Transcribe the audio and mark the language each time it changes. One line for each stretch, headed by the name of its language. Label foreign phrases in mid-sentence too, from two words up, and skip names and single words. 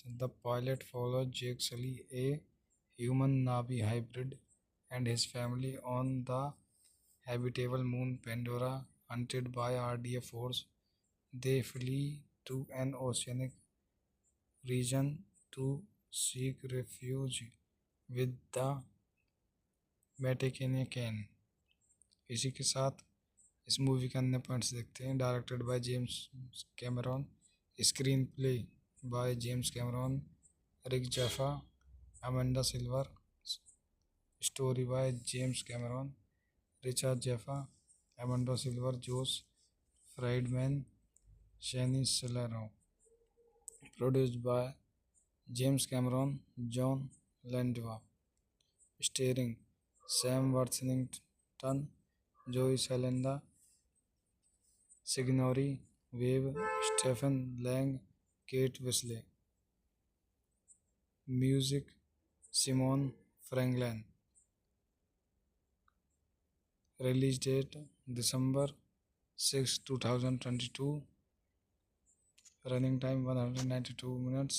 English: The pilot followed Jake Sully, a human Navi hybrid, and his family on the habitable moon Pandora. Hunted by RDF force, they flee to an oceanic region to seek refuge with the Vatican.
Hindi: इसी के साथ इस मूवी के अन्य पॉइंट्स देखते हैं।
English: directed by James Cameron, screenplay by James Cameron, Rick Jaffa, Amanda Silver, story by James Cameron, Richard Jaffa, Amanda Silver, Jose Friedman, Shaini Salero. produced by James Cameron, Jon Landwa. starring Sam Worthington, Zoe Salenda, Sigourney Weave, Stephen Lang, Kate Wisley. music Simon Franklin. release date December 6, 2022. running time 192 minutes.